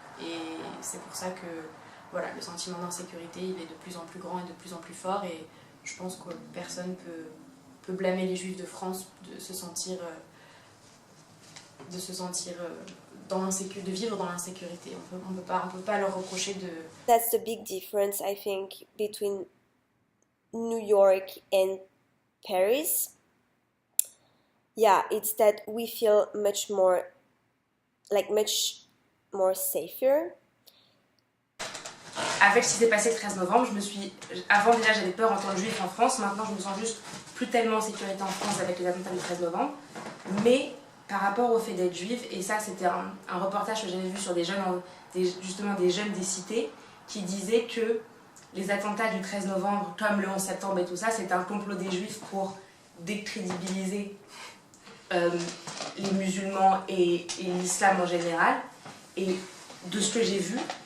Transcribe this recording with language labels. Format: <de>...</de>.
<fr>Et c'est pour ça que voilà, le sentiment d'insécurité, il est de plus en plus grand et de plus en plus fort, et je pense que personne peut blâmer les Juifs de France de se sentir de vivre dans l'insécurité. On peut pas leur reprocher de...</fr> <en>That's the big difference, I think, between New York and Paris. Yeah, it's that we feel much more safer.</en> <fr>Avec ce qui s'est passé le 13 novembre, avant déjà j'avais peur en tant que juif en France, maintenant je me sens juste plus tellement en sécurité en France avec les attentats du 13 novembre. Mais par rapport au fait d'être juive, et ça c'était un reportage que j'avais vu sur des jeunes des cités, qui disaient que les attentats du 13 novembre, comme le 11 septembre et tout ça, c'était un complot des juifs pour décrédibiliser les musulmans et l'islam en général. Et de ce que j'ai vu,</fr>